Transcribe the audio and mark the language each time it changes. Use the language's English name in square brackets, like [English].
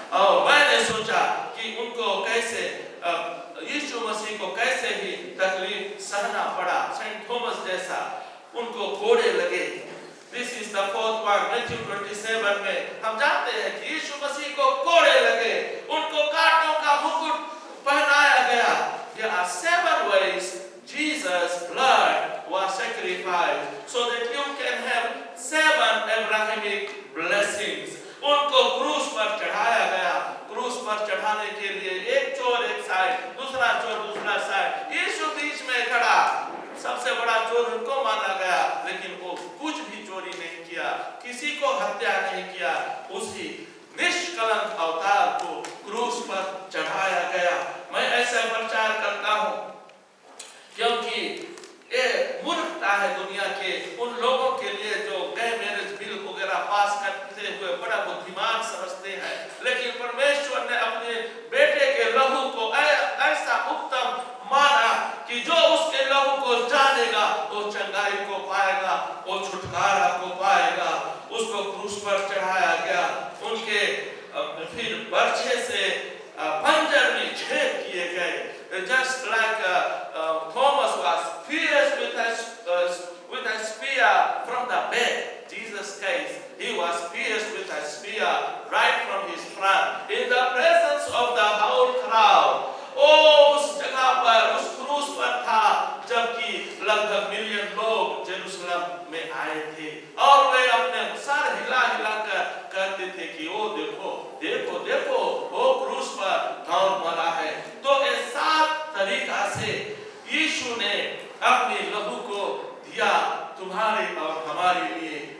[Hindi] और मैंने सोचा कि उनको कैसे, यीशु मसीह को कैसे भी तकलीफ सहना पड़ा, सेंट थॉमस जैसा उनको कोड़े लगे। [English] This is the 4th part, [Hindi] Matthew 27 में हम जानते हैं कि यीशु मसीह को कोड़े लगे, उनको कांटों का मुकुट पहनाया गया। [English] There are 7 ways Jesus' blood was sacrificed so that you can have 7 Abrahamic blessings. [Hindi] उनको क्रूस पर चढ़ाया गया। क्रूस पर चढ़ाने के लिए एक चोर एक साइड, दूसरा चोर दूसरा साइड, यीशु बीच में खड़ा। सबसे बड़ा चोर उनको माना गया, लेकिन वो कुछ भी चोरी नहीं किया, किसी को हत्या नहीं किया। उसी निष्कलंक अवतार को क्रूस पर चढ़ाया गया। मैं ऐसा प्रचार करता हूँ क्योंकि ये मूर्खता है दुनिया के उन लोगों के लिए जो गए मैरिज बिल वगैरह पास करते हुए बड़ा बुद्धिमान समझते हैं, लेकिन परमेश्वर ने अपने बेटे के लहू को ऐसा उत्तम माना कि जो उसके लहू को जानेगा वो चंगाई को पाएगा, वो छुटकारा को पाएगा। उसको क्रूस पर चढ़ाया गया। उनके फिर बर्छे से पंजर में छेद किए गए। [English] Just like Thomas was pierced with a spear from the back, Jesus case, he was pierced with a spear right from his front in the presence of the whole crowd. [Hindi] उस जगह पर, उस क्रूस पर था जबकि लगभग मिलियन लोग जेरूसलम में आए थे, और वे अपने सर हिला हिला कर कहते थे कि ओ देखो देखो देखो वो क्रूस पर कौन मरा है। तो इस 7 तरीका से यीशु ने अपने लहू को दिया तुम्हारे और हमारे लिए।